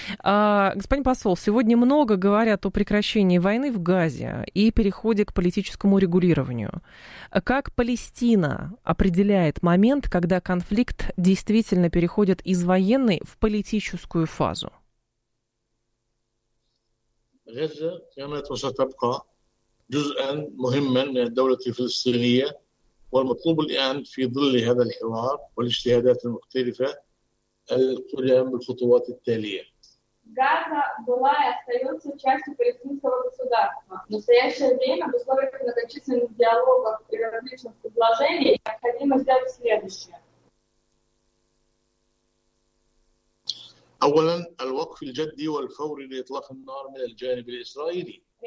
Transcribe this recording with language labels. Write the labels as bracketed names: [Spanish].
[Russian] Господин посол, сегодня много говорят о прекращении войны в Газе и переходе к политическому регулированию. Как Палестина определяет момент, когда конфликт действительно переходит из военной в политическую фазу? [Arabic] غزة كانت وستبقى جزءا مهما من الدولة الفلسطينية والمطلوب الآن في ظل هذا الحوار والاجتهادات المختلفة القيام بالخطوات التالية. [Russian] غزة была и остается частью палестинского государства. В настоящее время в условиях многочисленных диалогов и различных предложений необходимо сделать следующее. [Arabic] أولاً الوقف الجدي والفوري لإطلاق النار من الجانب الإسرائيلي.